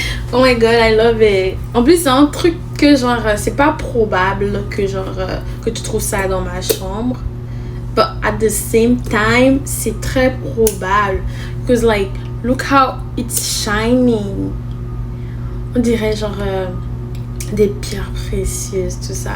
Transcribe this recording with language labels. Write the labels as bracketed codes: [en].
[en] Oh my god, I love it. [fr] En plus, c'est un truc que genre, c'est pas probable que genre, que tu trouves ça dans ma chambre. [en] But at the same time, [fr] c'est très probable. [en] Because like, look how it's shining. [fr] On dirait genre des pierres précieuses, tout ça.